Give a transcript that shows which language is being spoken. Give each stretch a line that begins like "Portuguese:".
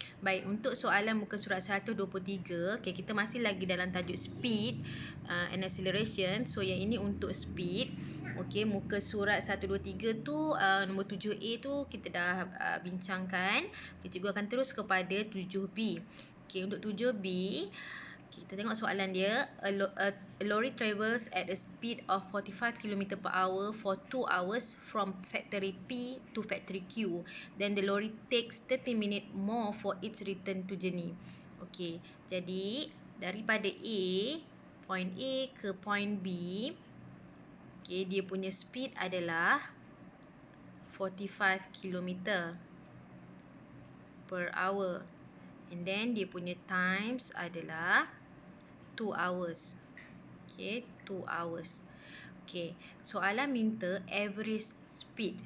Malay: Baik, untuk soalan muka surat 123, okay, kita masih lagi dalam tajuk
English: speed and acceleration.
Malay: So yang ini untuk speed. Okey, muka surat 123 tu nombor 7A tu kita dah bincangkan. Okay, cikgu akan terus kepada 7B. Okey, untuk 7B, kita tengok soalan dia.
English: A lorry travels at a speed of 45 km per hour for 2 hours from factory P to factory Q. Then the lorry takes 30 minutes more for its return to journey.
Malay: Okey, jadi daripada point A ke point B, okay, dia punya speed adalah 45 km per hour.
English: And then
Malay: dia punya times adalah
English: 2 hours. Okay, 2 hours.
Malay: Okay, soalan minta average speed.